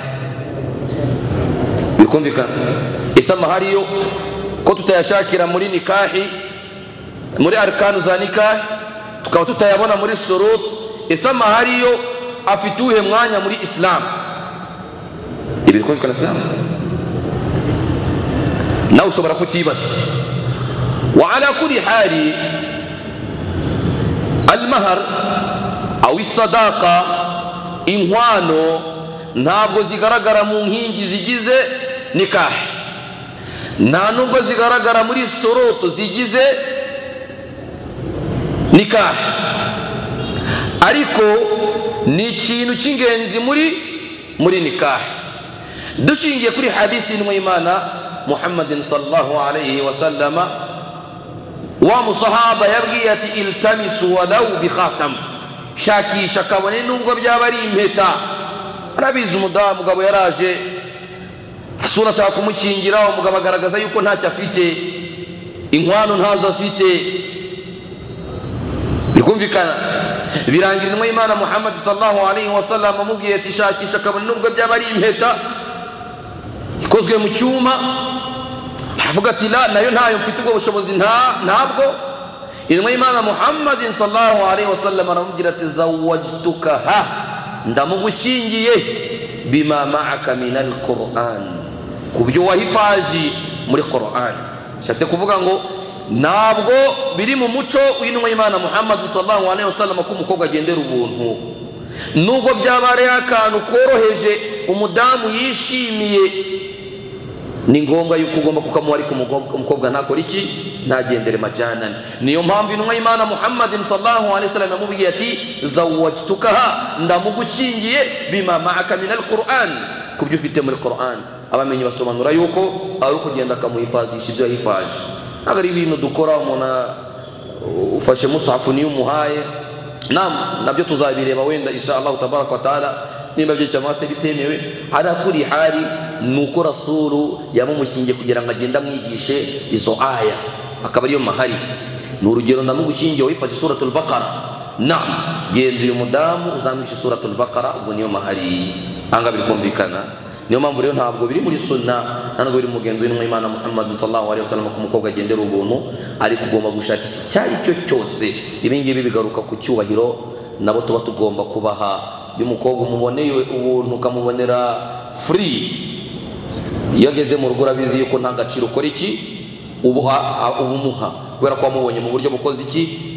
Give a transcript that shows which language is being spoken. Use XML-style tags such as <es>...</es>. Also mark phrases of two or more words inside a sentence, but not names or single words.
<rw>bikumvikana isa amahari yo ko tutayashakira muri nikahi muri arkan za nikahi tukaba tutayabona muri shurut isa amahari yo afituhe mwanya muri Islam ibikumvikana Islam nawe ushobora kukibaza</rw> <ar>وعلى كل حال المهر أو الصداقة</ar> <rw>inkwano ntabwo zigaragara mu nkingi zigize nikah, nta nubwo zigaragara muri shurutu zigize nikah, ariko ni ikintu cy'ingenzi muri nikah. Dushingiye kuri hadisi y'Imana Muhammadin</rw> <ar>صلى الله عليه وسلم,</ar> <rw>wa musahaba yabwiye ati</rw> <ar>التمسوا ولو بخاتم,</ar> <rw>shakisha kabone nubwo byaba ari impeta. Arabizi umugabo yaraje asura ashaka kumushingira, umugabo agaragaza yuko ntacyo afite, inkwano ntazo afite, bikumvikana. Birangira intumwa y'Imana Muhammad</rw> <ar>صلى الله عليه وسلم</ar> <rw>amubwiye ati shakisha kabone nubwo byaba ari impeta ikozwe mu cyuma. Aravuga ati la, nayo ntayo mfite ubwo bushobozi, ntabwo. Intumwa y'Imana Muhammad</rw> <ar>صلى الله عليه وسلم</ar> <rw>aramubwira ati zawajtukaha, ndamugushingiye</rw> <ar>بما معك من القرآن,</ar> <rw>kubyo wahifaji muri Qur'an. Shatse kuvuga ngo ntabwo biri mu muco w'intumwa y'Imana Muhammad</rw> <ar>صلى الله عليه وسلم</ar> <rw>ko umukobwa agendera ubuntu, nubwo byaba ari akantu koroheje umudamu yishimiye, ni ngombwa yuko ugomba kukamuha, ariko umukobwa ntakora iki? Ntagendere majanani. Niyo mpamvu intumwa y'Imana Muhammad</rw> <ar>صلى الله عليه وسلم</ar> <rw>yamubwiye ati zawajtukaha, ndamugushingiye</rw> <ar>بما معك من القرآن,</ar> <rw>kubyo ufite muri Qur'an. Abamenyi basobanura yuko ari ukugenda akamuhifazisha ibyo yahifaje. Ntabwo ari ibintu dukora umuntu ufashe musahafu niyo umuhaye. Nabyo tuzabireba wenda</rw> <ar>إن شاء الله تبارك وتعالى,</ar> <rw>nimba byo cyangwa se bitemewe. Harakuri hari nuko rasulu yamumushingiye kugira ngo agenda amwigishe izo aya, akaba ariyo mahari. Ni urugero, ndamugushingiye wifashe suratul Baqara, genda uyu mudamu uzamwishe suratul Baqara, ubwo niyo mahari. Anga bikumvikana. Niyo mpamvu rero ntabwo biri muri sunna, ntabwo biri mugenzi w'intumwa y'Imana Muhammad</rw> <ar>صلى الله عليه وسلم</ar> <rw>ko umukobwa agendera ubuntu, ariko ugomba gushakisha icyari cyo cyose. Ibi ngibi bigaruka ku cyubahiro nabo tuba tugomba kubaha. Iyo umukobwa umuboneye ubuntu ukamubonera free, iyo ageze mu rugo urabizi yuko nta gaciro ukora iki? Ubumuha, kubera ko wamubonye mu buryo bukoze iki?</rw>